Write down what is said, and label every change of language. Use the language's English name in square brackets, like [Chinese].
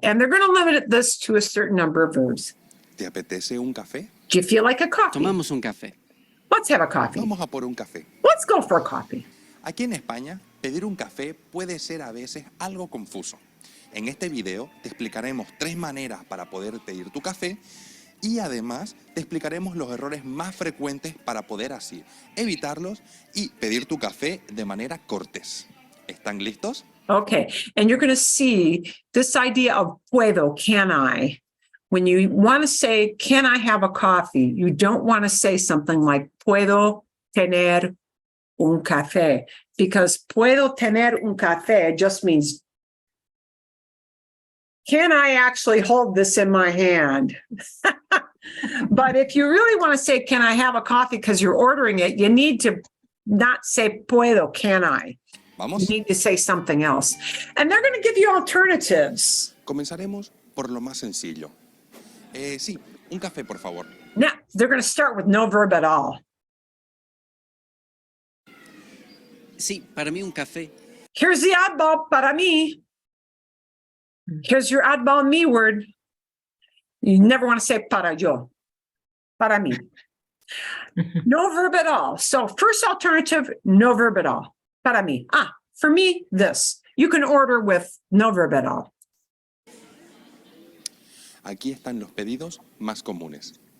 [English] And they're going to limit this to a certain number of verbs. [Spanish] ¿Te apetece un café? [English] Do you feel like a coffee? [Spanish] Tomamos un café. [English] Let's have a coffee. [Spanish] Vamos a por un café. [English] Let's go for a coffee. [Spanish] Aquí en España, pedir un café puede ser a veces algo confuso. En este video te explicaremos 3 maneras para poder pedir tu café y además te explicaremos los errores más frecuentes para poder así evitarlos y pedir tu café de manera cortés. ¿Están listos? [English] Okay, and you're going to see this idea of puedo, can I? When you want to say, can I have a coffee? You don't want to say something like [Spanish] puedo tener un café, [English] because puedo tener un café just means, can I actually hold this in my hand? But if you really want to say, can I have a coffee because you're ordering it, you need to not say puedo, can I? [Spanish] Vamos. [English] You need to say something else. And they're going to give you alternatives. [Spanish] Comenzaremos por lo más sencillo. Sí, un café, por favor. [English] Now, they're going to start with no verb at all. [Spanish] Sí, para mí un café. [English] Here's the oddball para mí. Here's your oddball me word. You never want to say para yo. Para mí. No verb at all. So first alternative, no verb at all. Para mí. For me, this. You can order with no verb at all. [Spanish] Aquí están los pedidos más comunes.